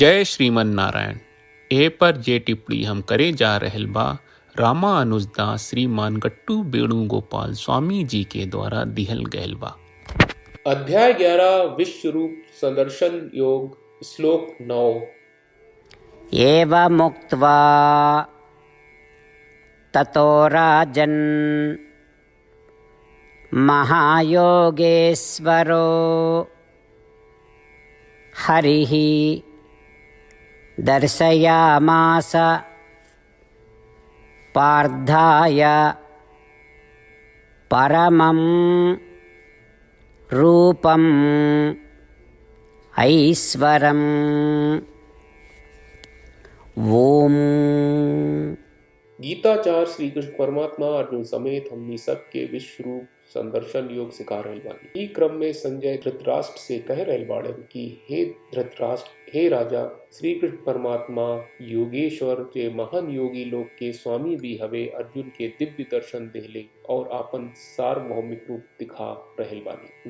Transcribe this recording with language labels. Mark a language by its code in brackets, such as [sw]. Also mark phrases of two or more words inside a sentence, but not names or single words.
[bho] जय श्रीमन नारायण। ए पर जे टिप्पणी हम करे जा रहल बा रामानुजदास श्रीमान गट्टू वेणुगोपाल स्वामी जी के द्वारा दिहल गयल बा। अध्याय 11 विश्व रूप संदर्शन योग श्लोक 9। [sa] एवमुक्त्वा ततो राजन् महायोगेश्वरो हरिः दर्शयामास पार्थाय परमं रूपम् ऐश्वरम्। ओम। [bho] गीताचार्य श्री कृष्ण परमात्मा अर्जुन समेत हमनी सबके विश्व रूप संदर्शन योग सिखा रहल बानी। ई क्रम में संजय धृतराष्ट्र से कह रहल बाड़न कि हे धृतराष्ट्र, हे राजा, श्री कृष्ण परमात्मा योगेश्वर के महान योगी लोग के स्वामी भी हवे अर्जुन के दिव्य दर्शन देहले और आपन सार्वभौमिक रूप दिखा रहल बानी।